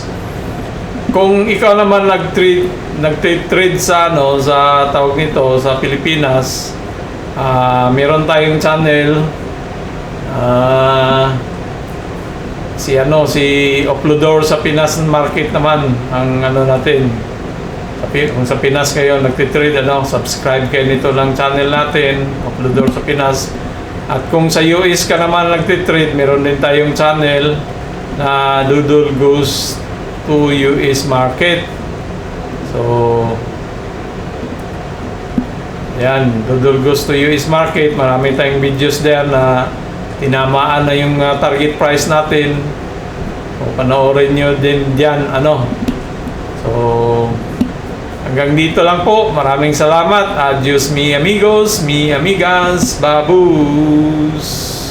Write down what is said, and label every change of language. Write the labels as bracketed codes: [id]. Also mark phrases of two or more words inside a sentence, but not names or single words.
[tl] Kung ikaw naman nag-trade sa sa tawag nito sa Pilipinas, meron tayong channel, si Uploader sa Pinas Market naman ang natin. Kung sa Pinas kayo nagtitrade, subscribe kayo nito lang channel natin, Uploader sa Pinas. At kung sa US ka naman nagtitrade, meron din tayong channel na Doodle Goes to US Market. So, yan, Doodle Goes to US Market. Marami tayong videos there na tinamaan na yung target price natin. So, panoorin nyo din dyan, So, hanggang dito lang po. Maraming salamat. [es] Adios mi amigos, mi amigas, babus.